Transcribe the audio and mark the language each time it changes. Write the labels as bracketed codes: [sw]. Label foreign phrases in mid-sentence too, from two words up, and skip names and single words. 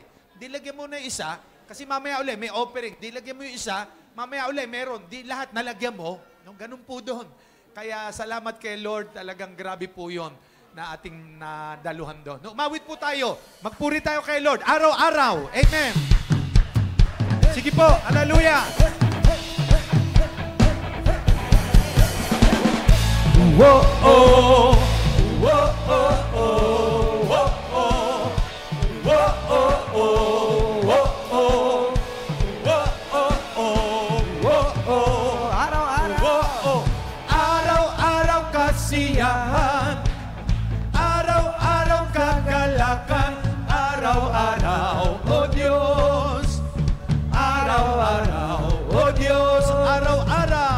[tl] Di lagyan mo na isa, kasi mamaya uli may offering. Di lagyan mo yung isa, mamaya uli meron. Di lahat nalagyan mo. Ganun po doon. Kaya salamat kay Lord, talagang grabe po yun na ating nadaluhan doon. Umawit po tayo. Magpuri tayo kay Lord. Araw-araw. Amen. Sige po. Hallelujah. Whoa-oh. Whoa-oh. Whoa-oh. Whoa-oh. Kasiyahan, araw-araw kagalakan, araw-araw, O Diyos, araw-araw, O Diyos, araw-araw,